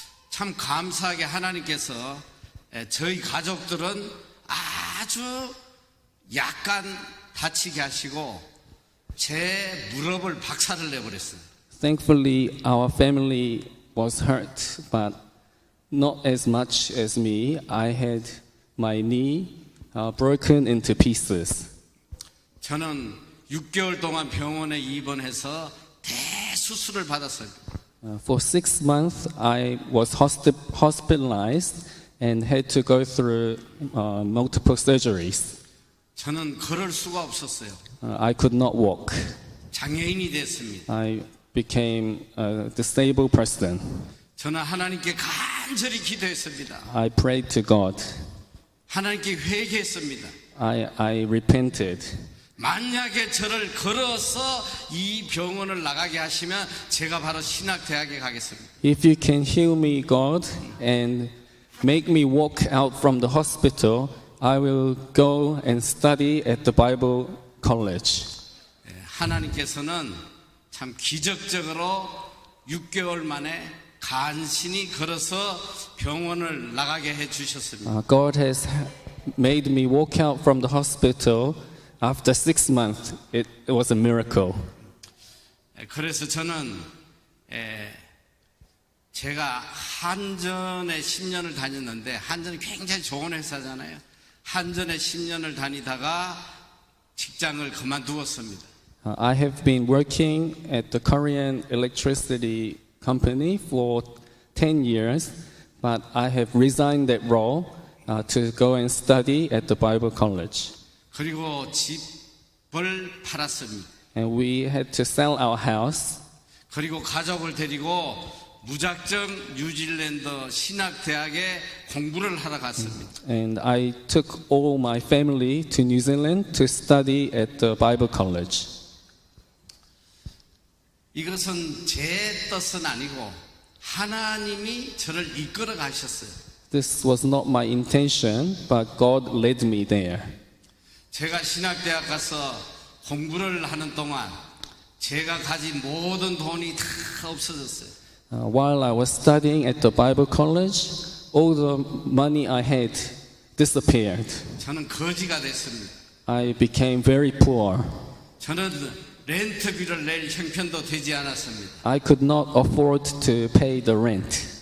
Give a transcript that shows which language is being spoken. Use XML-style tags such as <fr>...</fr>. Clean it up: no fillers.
<ko>참 감사하게 하나님께서 저희 가족들은 아주 약간 다치게 하시고 제 무릎을 박살을 내버렸어요.</ko> <en>Thankfully, our family was hurt, but not as much as me. I had my knee broken into pieces.</en> <ko>저는 6개월 동안 병원에 입원해서 대수술을 받았어요.</ko> <en>For 6 months, I was hospitalized and had to go through multiple surgeries.</en> <ko>저는 걸을 수가 없었어요.</ko> <en>I could not walk.</en> <ko>장애인이 됐습니다.</ko> <en>I became a disabled person.</en> <ko>저는 하나님께 간절히 기도했습니다.</ko> <en>I prayed to God.</en> <ko>하나님께 회개했습니다.</ko> <en>I repented.</en> <ko>만약에 저를 걸어서 이 병원을 나가게 하시면 제가 바로 신학대학에 가겠습니다.</ko> <en>If you can heal me, God, and make me walk out from the hospital, I will go and study at the Bible college.</en> <ko>하나님께서는 참 기적적으로 6개월 만에 간신히 걸어서 병원을 나가게 해 주셨습니다.</ko> <en>God has made me walk out from the hospital after 6 months. It was a miracle.</en> <ko>그래서 저는 제가 한전에 10년을 다녔는데 한전이 굉장히 좋은 회사잖아요. 한전에 10년을 다니다가 직장을 그만두었습니다.</ko> <en>I have been working at the Korean electricity company for 10 years, but I have resigned that role to go and study at the Bible college.</en> <ko>그리고 집을 팔았습니다.</ko> <en>And we had to sell our house.</en> <ko>그리고 가족을 데리고 무작정 뉴질랜드 신학대학에 공부를 하러 갔습니다.</ko> <en>And I took all my family to New Zealand to study at the Bible college.</en> <ko>이것은 제 뜻은 아니고 하나님이 저를 이끌어 가셨어요.</ko> <en>This was not my intention, but God led me there.</en> <ko>제가 신학대학 가서 공부를 하는 동안 제가 가진 모든 돈이 다 없어졌어요.</ko> <en>While I was studying at the Bible college, all the money I had disappeared.</en> <ko>저는 거지가 됐습니다.</ko> <en>I became very poor.</en> <ko>저는 렌트비를 낼 형편도 되지 않았습니다.</ko> <en>I could not afford to pay the rent.</en>